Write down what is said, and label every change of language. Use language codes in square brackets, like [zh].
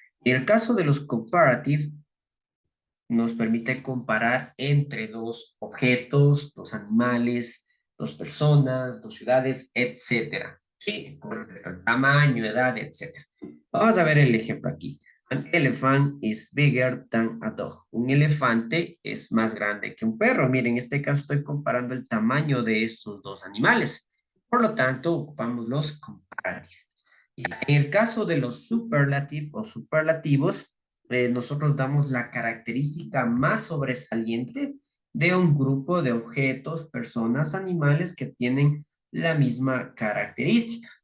[es] En el caso de los comparative, nos permite comparar entre dos objetos, dos animales, dos personas, dos ciudades, etcétera. Sí, con respecto al tamaño, edad, etcétera. Vamos a ver el ejemplo aquí. [en] An elephant is bigger than a dog. [es] Un elefante es más grande que un perro. Miren, en este caso estoy comparando el tamaño de estos dos animales. Por lo tanto, ocupamos los comparativos. En el caso de los superlative o superlativos, nosotros damos la característica más sobresaliente de un grupo de objetos, personas, animales que tienen la misma característica.